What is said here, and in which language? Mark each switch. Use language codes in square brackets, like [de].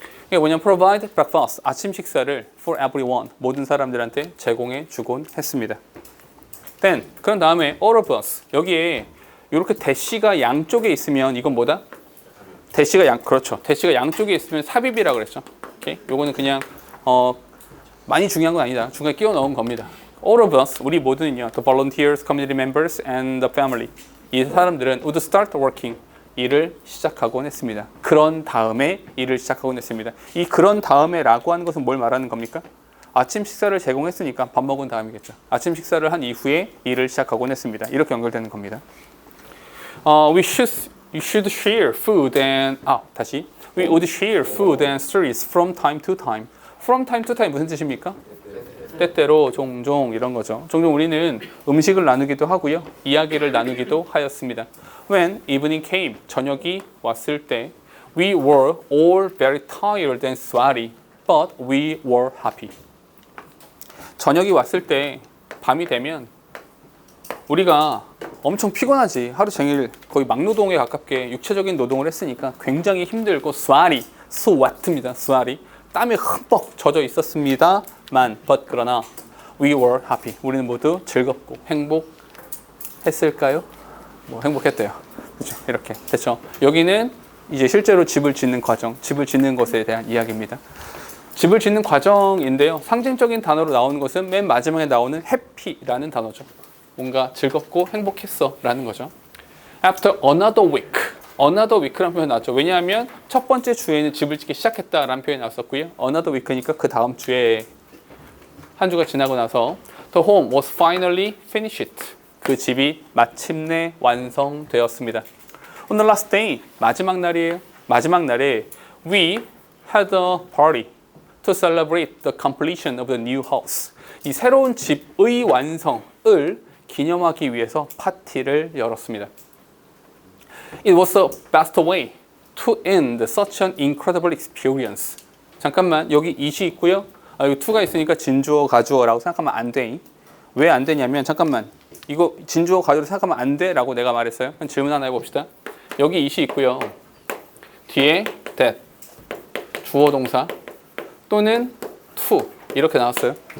[ko] 이게 뭐냐면 [en] provide breakfast, [ko] 아침 식사를 [en] for everyone, [ko] 모든 사람들한테 제공해 주곤 했습니다. [en] Then, [ko] 그런 다음에 [en] all of us, [ko] 여기에 이렇게 대시가 양쪽에 있으면 이건 뭐다? 그렇죠. 대시가 양쪽에 있으면 삽입이라고 그랬죠. 오케이? 요거는 그냥 많이 중요한 건 아니다. 중간에 끼워 넣은 겁니다. [en] All of us, [ko] 우리 모두는요, [en] the volunteers, community members, and the family. [ko] 이 사람들은 [en] would start working. [ko] 일을 시작하곤 했습니다. 그런 다음에 일을 시작하곤 했습니다. 이 그런 다음에라고 하는 것은 뭘 말하는 겁니까? 아침 식사를 제공했으니까 밥 먹은 다음이겠죠. 아침 식사를 한 이후에 일을 시작하곤 했습니다. 이렇게 연결되는 겁니다. [en] We should share food and We would share food and stories from time to time. From time to time [ko] 무슨 뜻입니까? 때때로 종종 이런 거죠. 종종 우리는 음식을 나누기도 하고요. 이야기를 나누기도 하였습니다. [en] When evening came, [ko] 저녁이 왔을 때 [en] We were all very tired and sweaty, but we were happy. [ko] 저녁이 왔을 때 밤이 되면 우리가 엄청 피곤하지. 하루 종일 거의 막노동에 가깝게 육체적인 노동을 했으니까 굉장히 힘들고 sweat입니다. [en] sweaty. [ko] 땀이 흠뻑 젖어 있었습니다만 그러나 [en] we were happy. [ko] 우리는 모두 즐겁고 행복했을까요? 뭐 행복했대요. 그렇죠? 이렇게 됐죠. 여기는 이제 실제로 집을 짓는 과정, 집을 짓는 것에 대한 이야기입니다. 집을 짓는 과정인데요. 상징적인 단어로 나오는 것은 맨 마지막에 나오는 happy라는 단어죠. 뭔가 즐겁고 행복했어 라는 거죠. [en] After another week [ko] 라는 표현 나왔죠. 왜냐하면 첫 번째 주에는 집을 짓기 시작했다라는 표현이 나왔었고요. [en] another week니까 [ko] 그 다음 주에 한 주가 지나고 나서 [en] the home was finally finished. [ko] 그 집이 마침내 완성되었습니다. [en] On the last day, [ko] 마지막 날이에요. 마지막 날에 [en] we had a party to celebrate the completion of the new house. [ko] 이 새로운 집의 완성을 기념하기 위해서 파티를 열었습니다. [en] It was the best way to end such an incredible experience. [ko] 잠깐만, 여기 it이 있고요. 여기 to가 있으니까 진주어, 가주어라고 생각하면 안 돼. 왜 안 되냐면, 잠깐만, 이거 진주어, 가주어로 생각하면 안 돼 라고 내가 말했어요. 그럼 질문 하나 해봅시다. 여기 it이 있고요. 뒤에 that, 주어 동사 또는 to 이렇게 나왔어요.